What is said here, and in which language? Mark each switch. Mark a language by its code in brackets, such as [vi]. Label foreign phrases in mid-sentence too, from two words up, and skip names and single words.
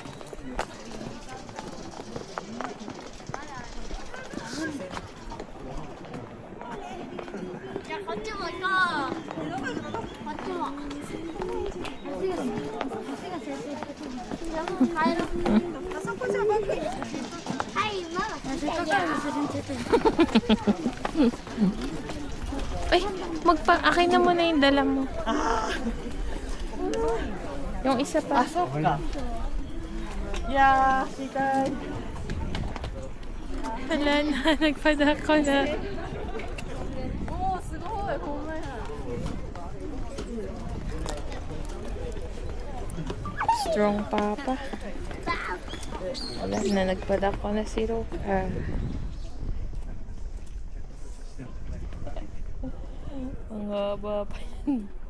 [ja] じゃあこっちも行こう。こっちも。あそこじゃ待って。はい、ママ。 [tl] Ay, akin na muna yung dala mo. Yung isa pa. [ja] そっかいやー痛い [tl] Wala na, nagpadako na. [ja] おーすごいほんまや [en] Strong papa. [tl] Wala na, nagpadako na si Roka. Ang haba pa yan.